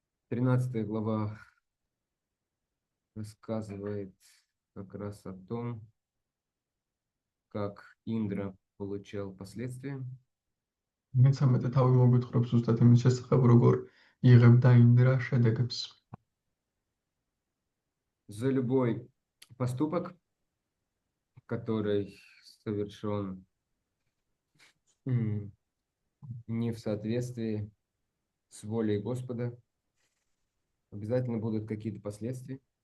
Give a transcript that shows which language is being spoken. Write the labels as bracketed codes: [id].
[ru] 13 глава рассказывает как раз о том, как Индра получал последствия. [ka] მეცამეტე თავი მოგვითხრობს ზუსტად იმის შესახებ, როგორ იღებდა ინდრა შედეგებს. [ru] За любой поступок, который совершен не в соответствии с волей Господа, обязательно будут какие-то последствия.